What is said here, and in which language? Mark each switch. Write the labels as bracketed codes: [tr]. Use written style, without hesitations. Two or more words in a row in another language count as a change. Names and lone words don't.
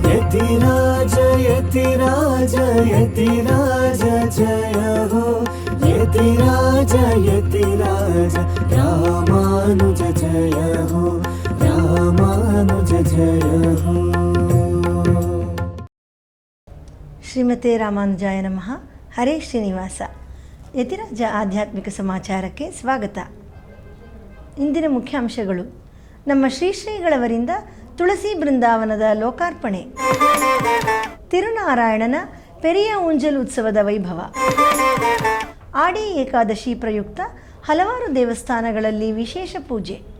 [hi] यतिराज यतिराज यतिराज जय हो यतिराज यतिराज रामानुज जय हो रामानुज जय हो। [sa] ಶ್ರೀಮತೆ ರಾಮಾನುಜಾಯ ನಮಃ. ಹರೇ ಶ್ರೀನಿವಾಸ. [kn] ಯತಿರಾಜ ಆಧ್ಯಾತ್ಮಿಕ ಸಮಾಚಾರಕ್ಕೆ ಸ್ವಾಗತ. ಇಂದಿನ ಮುಖ್ಯಾಂಶಗಳು: ನಮ್ಮ ಶ್ರೀಗಳವರಿಂದ ತುಳಸಿ ಬೃಂದಾವನದ ಲೋಕಾರ್ಪಣೆ, ತಿರುನಾರಾಯಣನ ಪೆರಿಯ ಊಂಜಲ್ ಉತ್ಸವದ ವೈಭವ, ಆಡಿ ಏಕಾದಶಿ ಪ್ರಯುಕ್ತ ಹಲವಾರು ದೇವಸ್ಥಾನಗಳಲ್ಲಿ ವಿಶೇಷ ಪೂಜೆ.